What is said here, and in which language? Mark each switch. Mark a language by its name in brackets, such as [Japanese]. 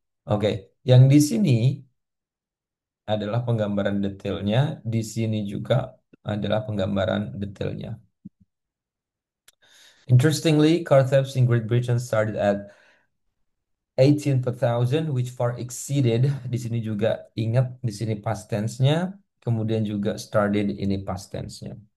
[Indonesian] Oke, yang di sini adalah penggambaran detailnya, di sini juga adalah penggambaran detailnya. [English] Interestingly, car thefts in Great Britain started at 18 per thousand, which far exceeded. [Indonesian] Di sini juga ingat, di sini past tense-nya, kemudian juga started ini past tense-nya.